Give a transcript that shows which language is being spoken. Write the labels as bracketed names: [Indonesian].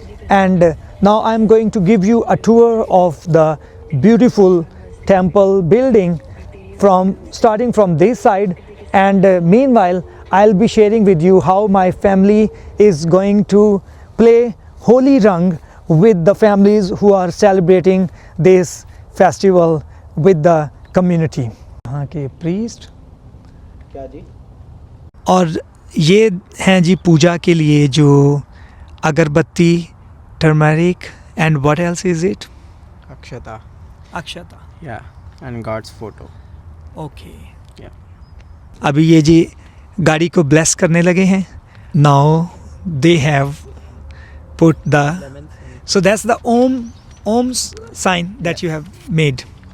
[English] And now I'm going to give you a tour of the beautiful temple building starting from this side, and meanwhile I'll be sharing with you how my family is going to play Holi Rang with the families who are celebrating this festival with the community. [Hindi] यहाँ के priest क्या जी? और ये हैं जी पूजा के लिए जो अगरबत्ती, [English] turmeric and what else is it? [Hindi] Akshata. Akshata. [English] Yeah, and God's photo. Okay. Yeah. [Hindi] अभी ये जी गाड़ी को bless करने लगे हैं. [English] Now they have put the, so that's the Om's sign that you have made.